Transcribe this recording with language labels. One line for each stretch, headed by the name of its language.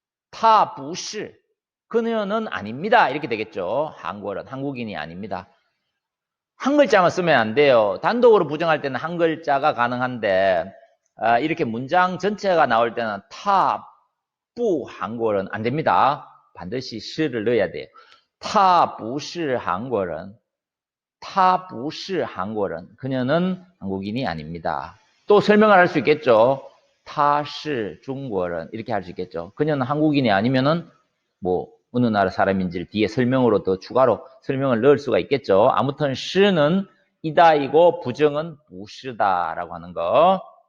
Chinese: 他不是
Korean: 그녀는 아닙니다. 이렇게 되겠죠. 한국어는 한국인이 아닙니다. 한 글자만 쓰면 안 돼요. 단독으로 부정할 때는 한 글자가 가능한데 이렇게 문장 전체가 나올 때는 타不 한국어는 안 됩니다. 반드시 시를 넣어야 돼요.
Chinese: 他不是韩国人他不是韩国人
Korean: 그녀는 한국인이 아닙니다. 또 설명을 할 수 있겠죠.
Chinese: 他是中国人
Korean: 이렇게 할 수 있겠죠. 그녀는 한국인이 아니면은 뭐 어느 나라 사람인지를 뒤에 설명으로 더 추가로 설명을 넣을 수가 있겠죠. 아무튼 시는 이다이고 부정은 부시다라고 하는 거.